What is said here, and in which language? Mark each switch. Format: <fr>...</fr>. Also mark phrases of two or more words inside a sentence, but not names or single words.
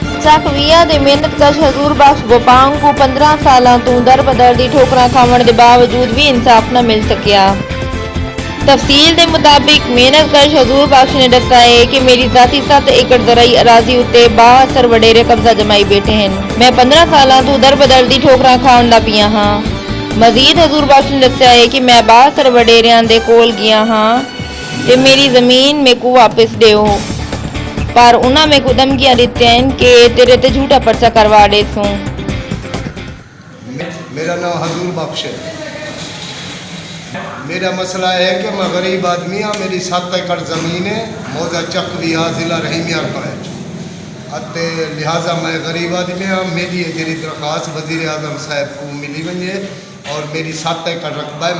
<pa>ਚੱਕਵੀਆਂ ਦੇ ਮਿਹਨਤਕਸ਼ ਹਜ਼ੂਰ ਬਖਸ਼ ਗੋਪਾਂਗ ਨੂੰ 15 ਸਾਲਾਂ ਤੋਂ ਦਰ ਬਦਰ ਦੀ ਠੋਕਰਾਂ ਖਾਵਣ ਦੇ ਬਾਵਜੂਦ ਵੀ ਇਨਸਾਫ ਨਾ ਮਿਲ ਸਕਿਆ।</pa> <ur>تفصیل کے مطابق</ur> <pa>ਮਿਹਨਤਕਸ਼ ਹਜ਼ੂਰ ਬਖ਼ਸ਼ ਨੇ ਦਸਾ ਹੈ ਕਿ ਮੇਰੀ ਜ਼ਾਤੀ 7 ਏਕੜ ਜ਼ਰਾਈ ਅਰਾਜ਼ੀ ਉੱਤੇ ਬਾਅਸਰ ਵਡੇਰੇ ਕਬਜ਼ਾ ਜਮਾਈ ਬੈਠੇ ਹੈਂ। ਮੈਂ 15 ਸਾਲ ਤੋ ਦਰ ਬਦਰ ਦੀ ਠੋਕਰਾਂ ਖਾਣ ਦਾ ਪਿਆ ਹਾਂ। ਮਜ਼ੀਦ ਹਜ਼ੂਰ ਬਖ਼ਸ਼ ਨੇ ਦਸਾ ਹੈ ਕਿ ਮੈਂ ਬਾਅਸਰ ਵਡੇਰਿਆਂ ਦੇ ਕੋਲ ਗਿਆ ਹਾਂ ਤੇ ਮੇਰੀ ਜ਼ਮੀਨ ਮੇਰੇ ਕੋ ਵਾਪਸ ਦੇਓ, ਪਰ ਉਨ੍ਹਾਂ ਮੇਰੇ ਕੋ ਧਮਕੀਆਂ ਦਿੱਤੇ ਹੈਂ ਕਿ ਤੇਰੇ ਤੇ ਝੂਠਾ ਪਰਚਾ ਕਰਵਾ ਦੇ ਸੂੰ।</pa> <ur>میرا نام حضور بخش ہے.</ur> <pa>ਮੇਰਾ ਮਸਲਾ ਹੈ ਕਿ ਮੈਂ ਗ਼ਰੀਬ ਆਦਮੀ ਹਾਂ। ਮੇਰੀ 7 ਏਕੜ ਜ਼ਮੀਨ ਹੈ ਮੌਜ਼ਾ ਚਕਵੀਆ ਜ਼ਿਲ੍ਹਾ ਰਹੀਮਯਾਰ ਅਤੇ ਲਿਹਾਜ਼ਾ ਮੈਂ ਗ਼ਰੀਬ ਆਦਮੀ ਹਾਂ।</pa> <ur>میری جی درخواست وزیر اعظم صاحب کو ملی وجے اور میری 7 ایکڑ رقبہ ہے.</ur>